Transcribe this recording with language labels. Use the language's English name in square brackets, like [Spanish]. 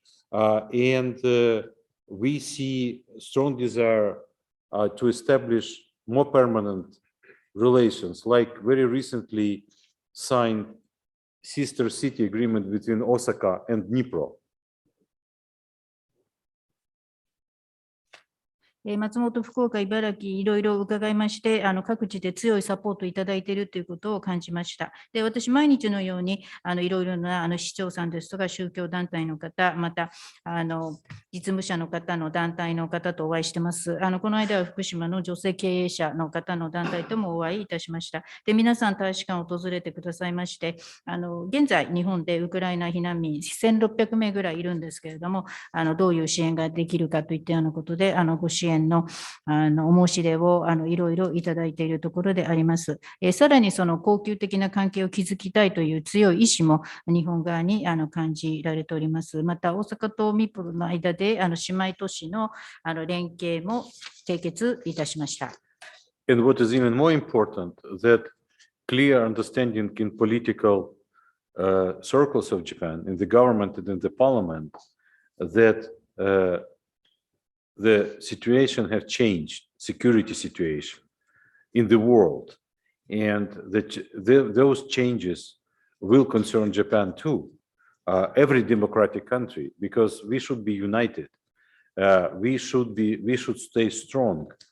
[English] And we see strong desire to establish more permanent relations, like very recently signed sister city agreement between Osaka and Dnipro. [Japanese] 松本、福岡、茨城、いろいろ伺いまして、各地で強いサポートいただいているということを感じました。で、私、毎日のように、いろいろな市長さんですとか、宗教団体の方、また、実務者の方の団体の方とお会いしてます。この間は福島の女性経営者の方の団体ともお会いいたしました。で、皆さん、大使館を訪れてくださいまして、現在、日本でウクライナ避難民1600名ぐらいいるんですけれども、どういう支援ができるかといったようなことで、ご支援のお申し出をいろいろいただいているところであります。さらにその恒久的な関係を築きたいという強い意志も日本側に感じられております。また大阪とミプルの間で姉妹都市の連携も締結いたしました。 [English] And what is even more important, that clear understanding in political circles of Japan, in the government and in the parliament, that the situation has changed, security situation in the world, and that those changes will concern Japan too, every democratic country, because we should be united, we should stay strong,